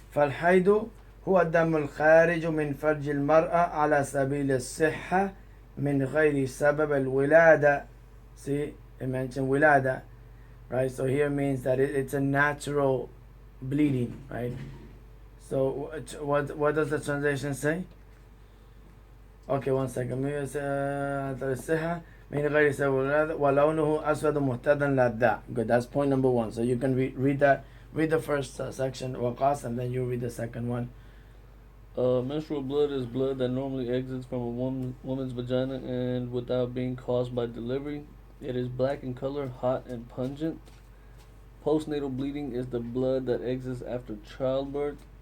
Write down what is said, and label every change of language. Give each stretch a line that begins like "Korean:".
Arabic: فالحيض هو الدم الخارج من فرج المرأة على سبيل الصحة من غير سبب الولادة.
English: See, it mentioned ولادة, right? So here means that it's a natural bleeding, right? So what does the translation say? Okay, one second.
Arabic: الصحة من غير سبب الولادة ولونه أسود مهتدا للذاع.
English: Good, that's point number one. So you can read that. Read the first section, waqas, and then you read the second one. Menstrual blood is blood that normally exits from a woman's vagina and without being caused by delivery. It is black in color, hot, and pungent. Postnatal bleeding is the blood that exits after childbirth.